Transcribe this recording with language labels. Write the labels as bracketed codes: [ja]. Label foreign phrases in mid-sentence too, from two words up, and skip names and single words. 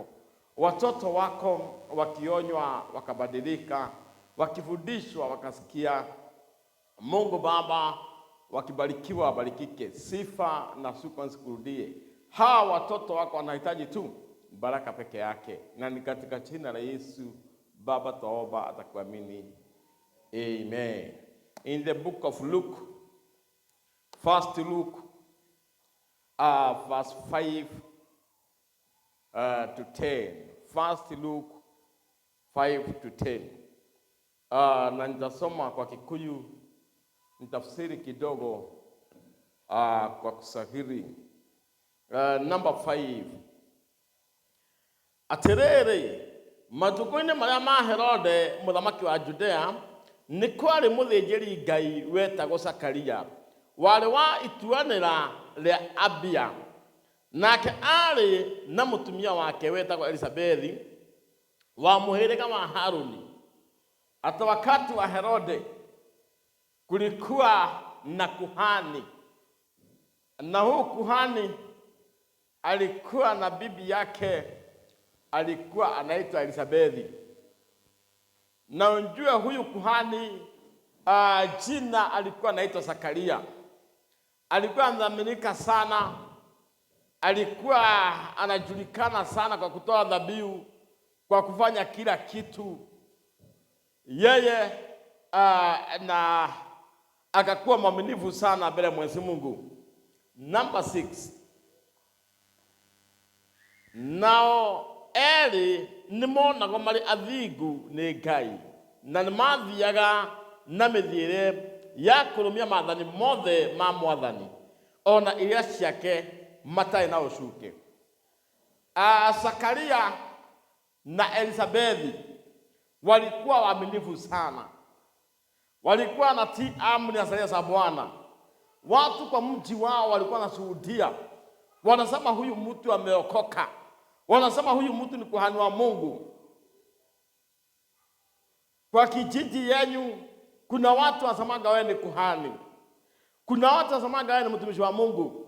[sw] Watoto wako wakionywa wakabadilika, wakifundishwa wakasikia. Mungu Baba, wakibarikiwa wabarikike. Sifa na shukrani zikurudie. Hawa watoto wako wanahitaji tu baraka peke yake. Na ni katika jina la Yesu Baba tuomba, atakuamini. Amen. [en] In the book of Luke, First Luke, verse 5 to 10. First Luke 5 to 10. [sw] Na nitasoma kwa Kikuyu, nitafsiri kidogo kwa Kiswahili. [en] Number 5. [ki] Atiriri, matuko-ini maria ma Herode muthamaki wa Judea, ni kwari muthĩnjĩri Ngai wetagwo Zakaria, wari wa ituanĩra rĩa Abia, nake arĩ na mũtumia wake wetagwo Elisabethi wa mũhĩrĩga wa Haruni. [sw] Hata wakati wa Herode kulikuwa na kuhani, na huyu kuhani alikuwa na bibi yake alikuwa anaitwa Elisabethi. Na unjue huyu kuhani jina alikuwa anaitwa Zakaria. Alikuwa anadhaminika sana, alikuwa anajulikana sana kwa kutoa dhabihu, kwa kufanya kila kitu. Yeye na akakuwa mwaminifu sana mbele Mwenyezi Mungu. [en] Number 6. [ki] Nao eri nimonago mari athingu ni Ngai, na nimathiaga na mithiire ya kurumia maathani mothe ma Mwathani, ona iria ciake matarĩ na ũcuuke. [sw] Zakaria na Elisabethi walikuwa waaminifu sana, walikuwa natii amri na sheria za Bwana. Watu kwa mji wao walikuwa wanashuhudia, wanasema huyu mtu ameokoka, wanasema huyu mtu ni kuhani wa Mungu. Kwa kijiji yenu kuna watu wasemaga wewe ni kuhani, kuna watu wasemaga wewe ni mtumishi wa Mungu.